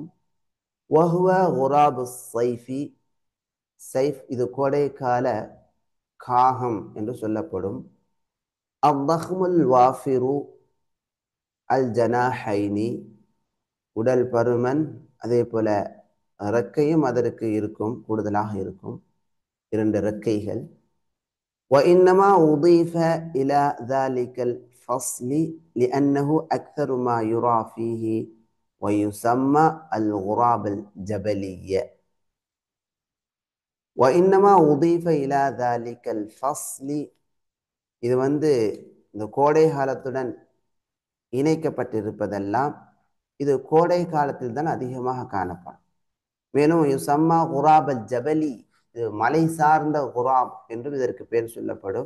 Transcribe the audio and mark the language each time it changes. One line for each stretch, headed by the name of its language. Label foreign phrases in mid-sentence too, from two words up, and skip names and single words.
Arabic: وهو غراب صيفي,
Tamil: சைஃப் இது கோடைக்கால காகம் என்று சொல்லப்படும்.
Arabic: الأوهم الوافر الجناحين,
Tamil: உடல் பருமன், அதே போல இறக்கையும் அதற்கு இருக்கும், கூடுதலாக இருக்கும், 2 இறக்கைகள்.
Arabic: وإنما أضيف إلى ذلك الفصل لأنه أكثر ما يرى فيه ويسمى الغراب الجبلي. وإنما أضيف إلى ذلك الفصل,
Tamil: இது இந்த கோடை காலத்துடன் இணைக்கப்பட்டிருப்பதெல்லாம் இது கோடை காலத்தில் தான் அதிகமாக காணப்படும். மேலும்
Arabic: يسمى غراب الجبلي,
Tamil: இது மலை சார்ந்த குராப் என்றும் இதற்கு பேர் சொல்லப்படும்.